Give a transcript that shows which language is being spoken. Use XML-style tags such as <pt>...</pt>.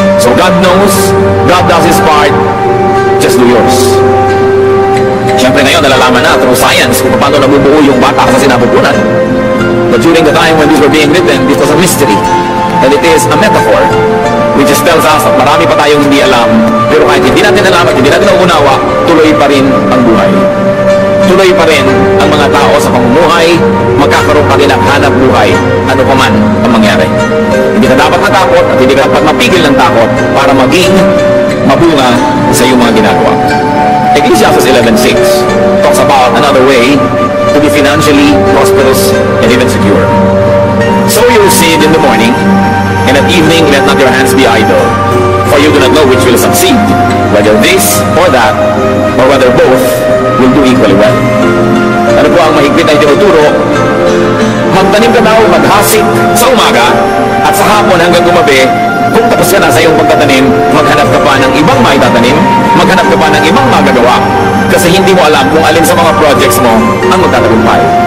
<en>So God knows, God does His part, just do yours.</en> <tl>Siyempre ngayon, nalalaman na</tl> <en>through science</en> <tl>kung paano nabubuo yung bata sa sinapupunan.</tl> <en>But during the time when these were being written, this was a mystery. And it is a metaphor which just tells us that</en> <tl>marami pa tayong hindi alam. Pero kahit hindi natin alam at hindi natin nauunawa, tuloy pa rin ang buhay. Tuloy pa rin ang mga tao sa pamumuhay, magkakaroon pa rin ang hanap buhay, ano pa man ang mangyari. Hindi ka dapat matakot at hindi ka dapat mapigil ng takot para maging mabunga sa iyong mga ginagawa.</tl> <en>Ecclesiastes 11:6 talks about another way to be financially prosperous and even secure. Sow your seed in the morning, and at evening let not your hands be idle, for you do not know which will succeed, whether this or that, or whether both will do equally well.</en> <tl>Ano po ang mahigpit na itinuturo? Magtanim ka daw, maghasik sa umaga, at sa hapon hanggang gumabi, kung tapos ka na sa iyong pagtatanim, maghanap ka pa ng ibang maitatanim, maghanap ka pa ng ibang magagawa, kasi hindi mo alam kung alin sa mga projects mo ang magtatagumpay.</tl>